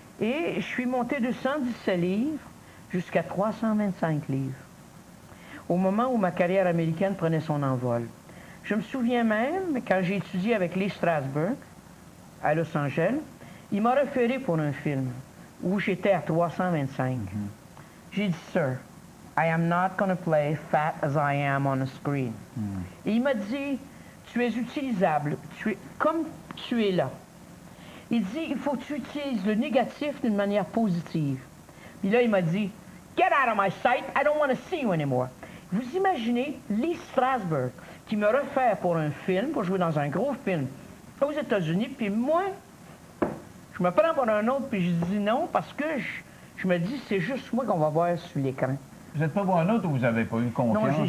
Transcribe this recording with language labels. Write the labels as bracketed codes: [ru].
[fr] Et je suis monté de 117 livres jusqu'à 325 livres. Au moment où ma carrière américaine prenait son envol. Je me souviens même, quand j'ai étudié avec Lee Strasberg à Los Angeles, il m'a référé pour un film où j'étais à 325. J'ai dit, [en] Sir, I am not going to play fat as I am on a screen. [fr] Et il m'a dit, tu es utilisable, comme tu es là. Il dit, il faut que tu utilises le négatif d'une manière positive. Puis là, il m'a dit, [en] get out of my sight, I don't want to see you anymore. [fr] Vous imaginez Lee Strasberg qui me réfère pour un film, pour jouer dans un gros film aux États-Unis, puis moi, je me prends pour un autre, puis je dis non, parce que je me dis, c'est juste moi qu'on va voir sur l'écran. Vous n'êtes pas pour un autre ou vous n'avez pas eu confiance?